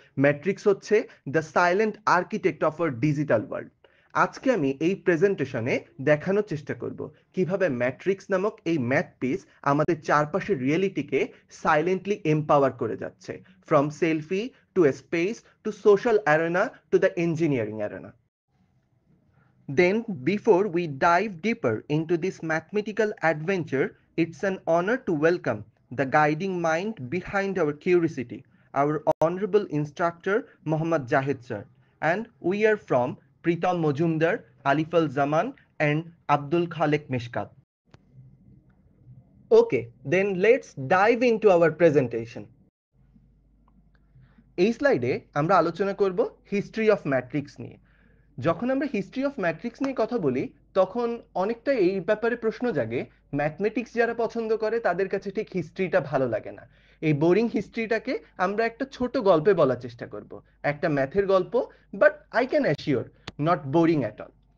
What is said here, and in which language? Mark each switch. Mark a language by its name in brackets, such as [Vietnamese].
[English] matrix [Bangla] হচ্ছে [English] The silent architect of our digital world. [Bangla] আজকে আমি এই প্রেজেন্টেশনে দেখানোর চেষ্টা করব কিভাবে ম্যাট্রিক্স নামক এই ম্যাথ পিস আমাদের চারপাশের রিয়েলিটিকে সাইলেন্টলি এম্পাওয়ার করে যাচ্ছে, [English] From selfie to space to social arena to the engineering arena. Then, before we dive deeper into this mathematical adventure, it's an honor to welcome the guiding mind behind our curiosity, our honorable instructor Mohammad Jahid sir. And we are from Pritam Mojumdar, Alif Al Zaman, and Abdul Khalek Mishkat. Okay, then let's dive into our presentation. [Bangla] এই স্লাইডে আমরা আলোচনা করব [English] history of matrix [Bangla] নিয়ে। যখন আমরা history of matrix নিয়ে কথা বলি, তখন অনেকটা এই ব্যাপারে প্রশ্ন জাগে, ম্যাথমেটিক্স যারা পছন্দ করে তাদের কাছে ঠিক হিস্ট্রিটা ভালো লাগে না। এই বোরিং হিস্ট্রিটাকে আমরা একটা ছোট গল্পে বলার চেষ্টা করব, একটা ম্যাথের গল্প, [English] But I can assure not boring at all.